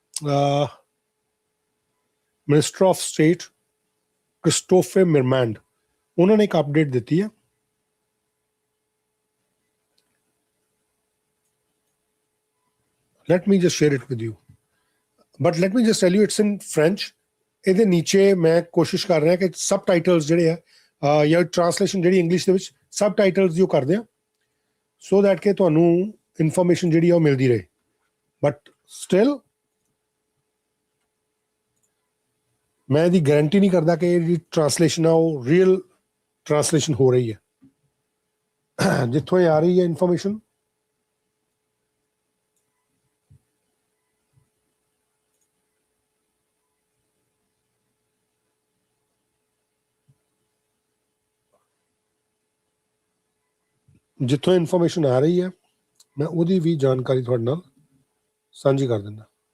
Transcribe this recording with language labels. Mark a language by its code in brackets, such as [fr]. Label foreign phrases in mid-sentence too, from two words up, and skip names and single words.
[hi] मिनिस्टर ऑफ स्टेट क्रिस्टोफर मिरमैंड उन्होंने एक अपडेट दी है। [en] Let me just share it with you, but let me just tell you it's in French. [pa] ਇਹਦੇ ਨੀਚੇ ਮੈਂ ਕੋਸ਼ਿਸ਼ ਕਰ ਰਿਹਾ ਕਿ ਸਬ ਟਾਈਟਲਸ ਜਿਹੜੇ ਆ ਜਾਂ ਟ੍ਰਾਂਸਲੇਸ਼ਨ ਜਿਹੜੀ ਇੰਗਲਿਸ਼ ਦੇ ਵਿੱਚ ਸਬ ਟਾਈਟਲਸ ਦੀ ਉਹ ਕਰਦੇ ਆ, [en] so that [pa] ਕਿ ਤੁਹਾਨੂੰ ਇਨਫੋਰਮੇਸ਼ਨ ਜਿਹੜੀ ਆ ਉਹ ਮਿਲਦੀ ਰਹੇ। [en] but still [pa] ਮੈਂ ਦੀ ਗਾਰੰਟੀ ਨਹੀਂ ਕਰਤਾ ਕਿ ਯੇ ਟ੍ਰਾਂਸਲੇਸ਼ਨ ਹੈ ਵੋ [en] real translation [pa] ਹੋ ਰਹੀ ਹੈ ਜਿੱਥੋਂ ਆ ਰਹੀ ਹੈ ਇਨਫੋਰਮੇਸ਼ਨ। ਜਿੱਥੋਂ ਇਨਫੋਰਮੇਸ਼ਨ ਆ ਰਹੀ ਹੈ ਮੈਂ ਉਹਦੀ ਵੀ ਜਾਣਕਾਰੀ ਤੁਹਾਡੇ ਨਾਲ ਸਾਂਝੀ ਕਰ ਦੇਣਾ।